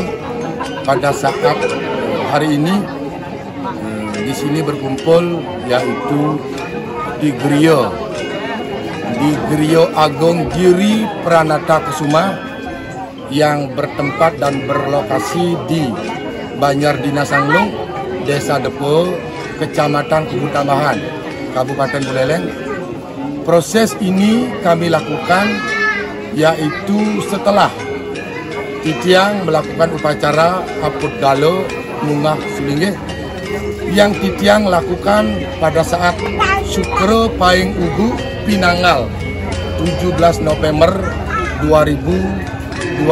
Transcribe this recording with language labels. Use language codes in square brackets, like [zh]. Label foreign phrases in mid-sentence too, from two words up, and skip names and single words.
[id] Pada saat hari ini di sini berkumpul yaitu di Griyo Agung Giri Pranata Kusuma yang bertempat dan berlokasi di Banyardina Sanglung, Desa Depo, Kecamatan Kubu Tambahan, Kabupaten Buleleng. Proses ini kami lakukan yaitu setelah Titiang melakukan upacara Aput Galo Mungah Sulingge yang Titiang lakukan pada saat Sukro Paing Ugu Pinanggal 17 November 2023.